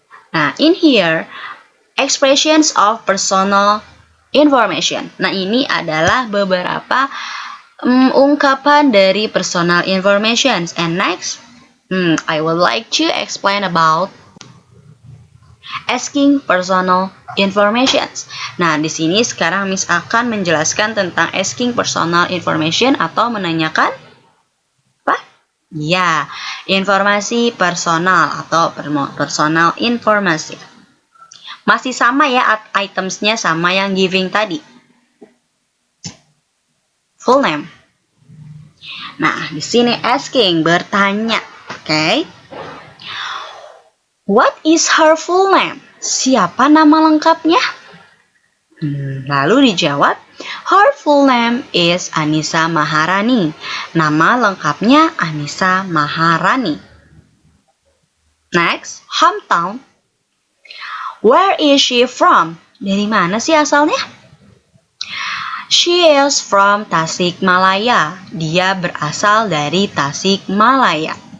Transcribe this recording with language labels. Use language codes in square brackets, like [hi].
[en] Nah, in here expressions of personal information. [id] Nah, ini adalah beberapa ungkapan dari personal information. [en] And next, I would like to explain about asking personal information. [id] Nah, di sini sekarang Miss akan menjelaskan tentang asking personal information atau menanyakan apa? Ya, informasi personal atau personal informasi. Masih sama ya, itemsnya sama yang giving tadi. Full name. Nah, di sini asking bertanya, oke? [en] What is her full name? [id] Siapa nama lengkapnya? Lalu dijawab, [en] her full name is Anissa Maharani. [id] Nama lengkapnya Anissa Maharani. [en] Next, hometown. Where is she from? [id] Dari mana sih asalnya? [en] She is from Tasikmalaya. [id] Dia berasal dari Tasikmalaya.